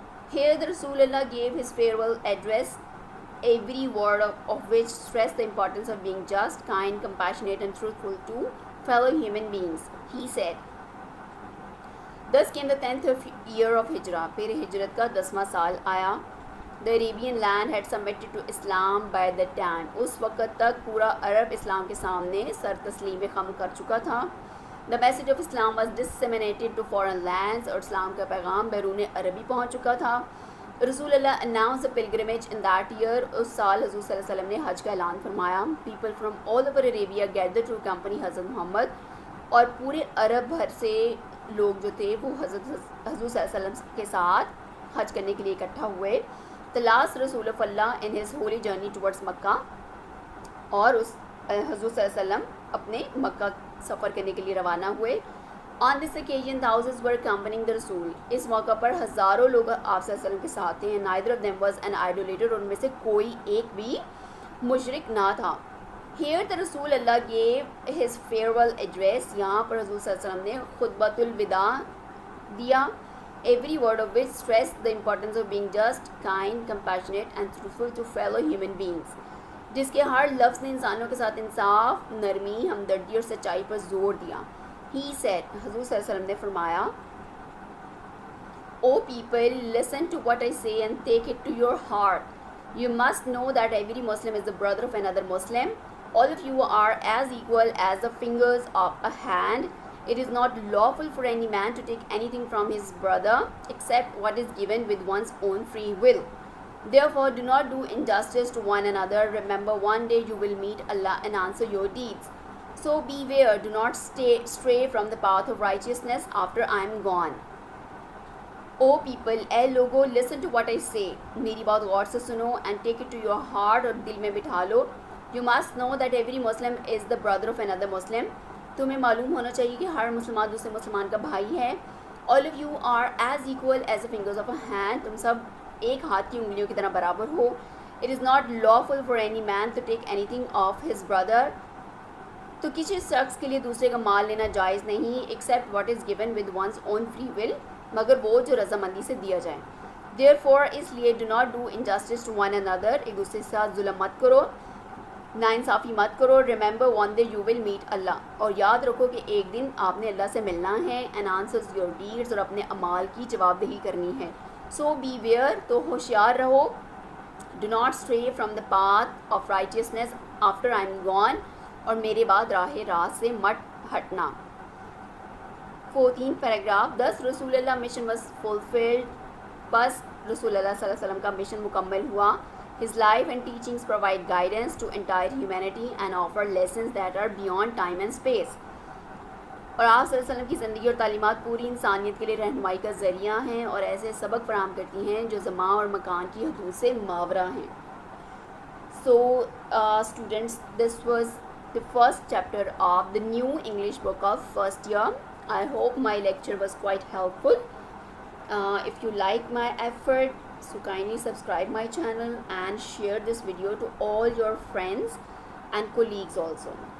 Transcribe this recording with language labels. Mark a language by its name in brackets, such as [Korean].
[English] Here the Rasulullah gave his farewell address, every word of which stressed the importance of being just, kind, compassionate and truthful to fellow human beings. He said, Thus came the 10th year of Hijrah. [Urdu] پھر ہجرت کا 10واں سال آیا. [English] The Arabian land had submitted to Islam by that time. [Urdu] اس وقت تک پورا عرب اسلام کے سامنے سر تسلیم خم کر چکا تھا. [English] The message of Islam was disseminated to foreign lands. [Urdu] اور اسلام کا پیغام بیرون عربی پہنچ چکا تھا. [English] رسول Allah announced the pilgrimage in that year. [Urdu] اس سال حضور صلی اللہ علیہ وسلم نے حج کا اعلان فرمایا. [English] People from all over Arabia gathered to accompany Hazrat Muhammad. [Urdu] اور پورے عرب بھر سے لوگ جو تھے وہ حضور صلی اللہ علیہ وسلم کے ساتھ حج کرنے کے لیے اکٹھا ہوئے. [English] The last Rasul of Allah in his holy journey towards Mecca. [Urdu] اور اس حضور صلی اللہ علیہ وسلم اپنے مکہ سفر کرنے کے لیے روانہ ہوئے. [English] On this occasion thousands were accompanying the Rasul. [Urdu] اس موقع پر ہزاروں لوگ آپ صلی اللہ علیہ وسلم کے ساتھ تھے. [English] Neither of them was an idolater. [Urdu] اور ان میں سے کوئی ایک بھی مشرک نہ تھا. [English] Here the Rasul Allah gave his farewell address. [Urdu] یہاں پر حضور صلی اللہ علیہ وسلم نے خطبۃ الوداع دیا. [English] Every word of which stressed the importance of being just, kind, compassionate and truthful to fellow human beings. [Urdu] جس کے ہر لفظ نے انسانوں کے ساتھ انصاف, نرمی, ہمدردی اور سچائی پر زور دیا. [English] He said, [Urdu] حضور صلی اللہ علیہ وسلم نے فرمایا, [English] O people, listen to what I say and take it to your heart. You must know that every Muslim is the brother of another Muslim. All of you are as equal as the fingers of a hand. It is not lawful for any man to take anything from his brother except what is given with one's own free will. Therefore, do not do injustice to one another. Remember, one day you will meet Allah and answer your deeds. So beware, do not stray from the path of righteousness after I am gone. O people, [Urdu] a logo, [English] listen to what I say. [Urdu] میری بات غور سے سنو [English] and take it to your heart, [Urdu] اور دل میں بٹھا لو. [English] You must know that every Muslim is the brother of another Muslim. [Urdu] تمہیں معلوم ہونا چاہیے کہ ہر مسلمان دوسرے مسلمان کا بھائی ہے. [English] All of you are as equal as the fingers of a hand. [Urdu] تم سب ایک ہاتھ کی انگلیوں کی طرح برابر ہو. [English] It is not lawful for any man to take anything of his brother. [Urdu] تو کسی شخص کے لیے دوسرے کا مال لینا جائز نہیں, [English] except what is given with one's own free will, [Urdu] مگر وہ جو رضامندی سے دیا جائے. [English] Therefore, [Urdu] اس لیے [English] do not do injustice to one another. [Urdu] ایک دوسرے کے ساتھ ظلم مت کرو, ناانصافی مت کرو. [English] Remember, one day you will meet Allah. [Urdu] اور یاد رکھو کہ ایک دن آپ نے اللہ سے ملنا ہے. [English] And answers your deeds, [Urdu] اور اپنے اعمال کی جواب دہی کرنی ہے. [English] So beware, [Urdu] تو ہوشیار رہو. [English] Do not stray from the path of righteousness after I am gone. [Urdu] اور میرے بعد راہ راست سے مت ہٹنا. [English] 14th paragraph. Thus رسول Allah mission was fulfilled. [Urdu] بس رسول اللہ صلی اللہ علیہ وسلم کا مشن مکمل ہوا. [English] His life and teachings provide guidance to entire humanity and offer lessons that are beyond time and space. [Urdu] اور آپ صلی اللہ علیہ وسلم کی زندگی اور تعلیمات پوری انسانیت کے لیے رہنمائی کا ذریعہ ہیں اور ایسے سبق فراہم کرتی ہیں جو زمان اور مکان کی حدود سے ماورا ہیں. [English] So students, this was the first chapter of the new English book of first year. I hope my lecture was quite helpful. If you like my effort, so kindly subscribe my channel and share this video to all your friends and colleagues also.